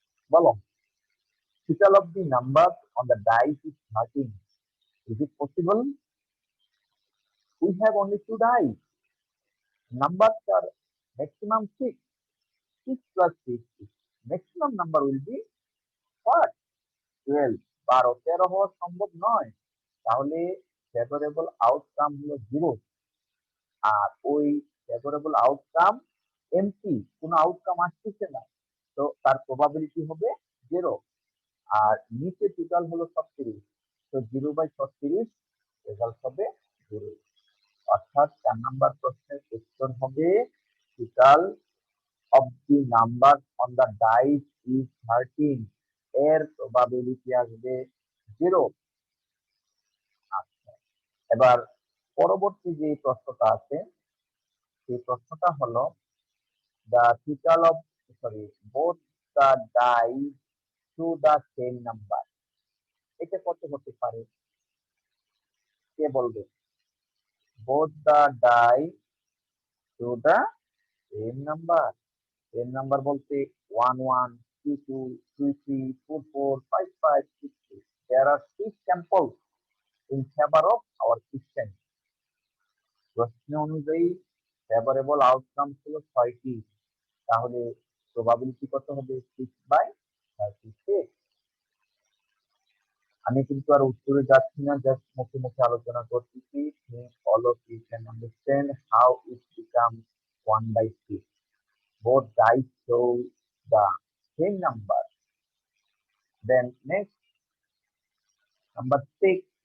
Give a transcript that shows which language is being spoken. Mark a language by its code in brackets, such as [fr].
[bn] বলো। [en] Total of the numbers on the dice is 13. Is it possible? We have only 2 dice. Numbers are maximum 6. 6 plus 6 is maximum number will be what? 12. [bn] 12 13 হওয়া সম্ভব নয়, তাহলে favourable outcome হলো 0। আর ওই favourable outcome MT, কোনো outcome আসতেছে না, তো তার প্রবাবিলিটি হবে 0। আর নিচে টোটাল হলো 36, তো 0/36 রেজাল্ট হবে 0। অর্থাৎ 4 নাম্বার প্রশ্নের উত্তর হবে [en] total of the number on the dice is 13, [bn] এর প্রবাবিলিটি আসবে 0। আচ্ছা, এবার পরবর্তী যে প্রশ্নটা আছে, সেই প্রশ্নটা হলো [en] the total of, sorry, both the dice to the same number. [bn] এটা কত হতে পারে? কে বলবে? [en] both the die to the same number. same number [bn] বলতে [en] 1 1 2 2 3 3 4 4 5 5 6 6. There are 6 samples in favor of our system. [bn] প্রশ্ন অনুযায়ী ফেভারেবল আউটকাম ছিল 6টি, তাহলে প্রবাবিলিটি কত হবে? 6/36। আমি কিন্তু আর উত্তরে যাচ্ছি না, জাস্ট মুখে মুখে আলোচনা করতেছি। [en] all of you can understand how it becomes 1/6. Both dice show the same number. Then next, number 6.